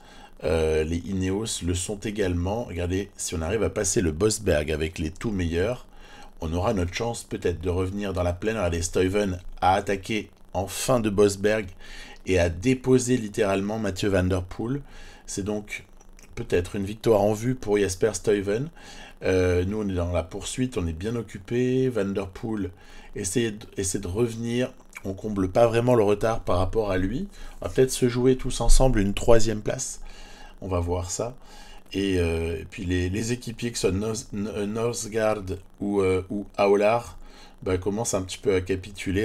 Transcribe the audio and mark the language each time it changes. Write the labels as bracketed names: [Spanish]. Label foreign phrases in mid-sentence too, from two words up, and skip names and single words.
[French] Les Ineos le sont également. Regardez, si on arrive à passer le Bosberg avec les tout meilleurs, on aura notre chance peut-être de revenir dans la plaine. Regardez, Stuyven a attaqué en fin de Bosberg et a déposé littéralement Mathieu Van der Poel. C'est donc peut-être une victoire en vue pour Jasper Stuyven. Nous, on est dans la poursuite, on est bien occupé. Van der Poel essaie de revenir. On comble pas vraiment le retard par rapport à lui. On va peut-être se jouer tous ensemble une 3e place. On va voir ça. Et puis les équipiers qui sont Northgard ou Aolar commencent un petit peu à capituler.